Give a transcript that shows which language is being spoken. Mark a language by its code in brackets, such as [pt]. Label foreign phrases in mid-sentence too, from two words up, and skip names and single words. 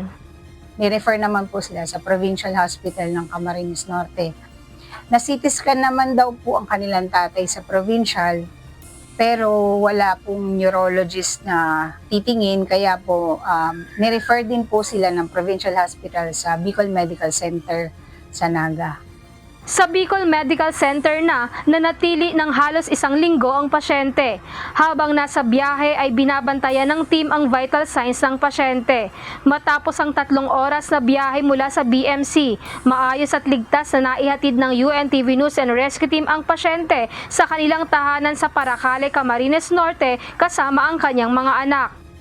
[tl] Ni-refer naman po sila sa Provincial Hospital ng Camarines Norte. Na-CT scan naman daw po ang kanilang tatay sa provincial, pero wala pong neurologist na titingin, kaya po ni-refer din po sila ng Provincial Hospital sa Bicol Medical Center sa Naga. Sa Bicol Medical Center na nanatili ng halos 1 linggo ang pasyente. Habang nasa biyahe ay binabantayan ng team ang [en] vital signs [tl] ng pasyente. Matapos ang 3 oras na biyahe mula sa BMC, maayos at ligtas na naihatid ng UNTV News and Rescue Team ang pasyente sa kanilang tahanan sa Paracale, Camarines Norte kasama ang kanyang mga anak.